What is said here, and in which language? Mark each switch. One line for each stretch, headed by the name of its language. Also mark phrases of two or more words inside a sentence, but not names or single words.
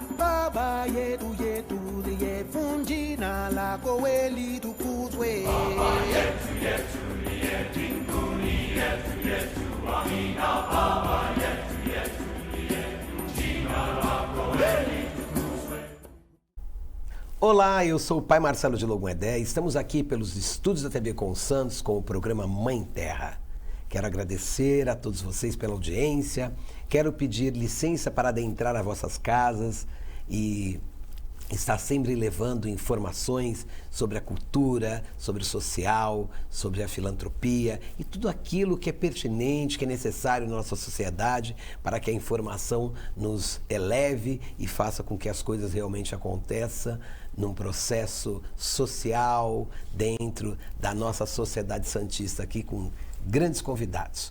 Swahili: Baba yetu yetu liye jina lako we litukuzwe. Baba yetu yetu liye mbinguni yetu yetu amina. Baba yetu yetu liye jina lako we litukuzwe.
Portuguese: Olá, eu sou o Pai Marcelo de Logum Edé. Estamos aqui pelos estúdios da TV Com Santos com o programa Mãe Terra. Quero agradecer a todos vocês pela audiência. Quero pedir licença para adentrar as vossas casas e estar sempre levando informações sobre a cultura, sobre o social, sobre a filantropia e tudo aquilo que é pertinente, que é necessário na nossa sociedade para que a informação nos eleve e faça com que as coisas realmente aconteçam num processo social dentro da nossa sociedade santista aqui com grandes convidados.